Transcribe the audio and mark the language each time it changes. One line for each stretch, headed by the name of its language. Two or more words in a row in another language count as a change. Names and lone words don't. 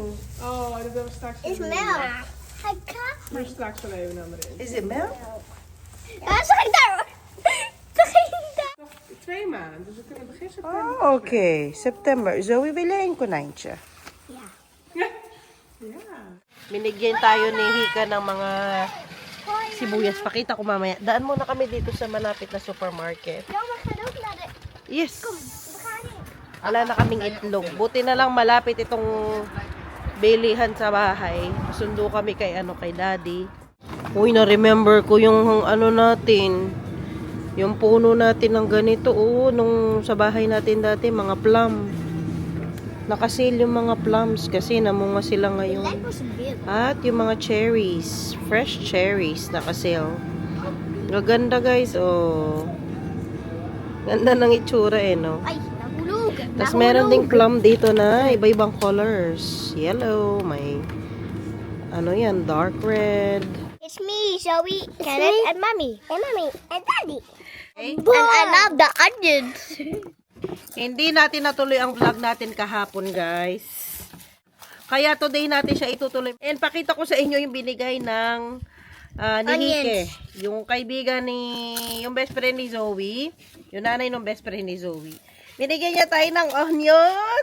Dutch: Oh, dat hebben we straks. Is wel melk. even. Hij kan. Doe straks wel even naar beneden.
English: Is it milk?
Dutch: Ja, zag ik daar. Zag ik daar. Nog 2 maanden, dus we kunnen begin september. Oh, oké. September. Zoe, wil jij een konijntje? Ja. Ja.
Filipino: Binigyan tayo ni Hika ng mga sibuyas. Pakita ko mamaya. Daan muna kami dito sa malapit na supermarket.
Dutch: Ja, we gaan ook naar de...
English: Yes.
Dutch: We gaan niet.
Filipino: Wala na kaming itlog. Buti na lang malapit itong bilihan sa bahay. Sundo kami kay Daddy. Uy, na-remember ko yung natin. Yung puno natin ng ganito. Nung sa bahay natin dati, mga plum. Nakasil yung mga plums kasi namunga sila ngayon.
Dutch: Lijkt me zo'n beeld.
Filipino: At yung mga cherries,
English: fresh cherries,
Filipino: naka-sale. Gaganda guys, oh. Ganda ng itsura no. Ay, nahulog. Tapos meron ding plum dito na iba-ibang colors. Yellow, may yan,
English: dark red. It's me, Zoe, Kenneth, and Mommy. And Mommy, and Daddy. Okay. And I love the onions.
Filipino: Hindi natin natuloy ang vlog natin kahapon guys. Kaya today natin siya itutuloy. And pakita ko sa inyo yung binigay ng ni Hike. Yung kaibigan yung best friend ni Zoe. Yung nanay ng best friend ni Zoe. Binigyan niya tayo ng onion.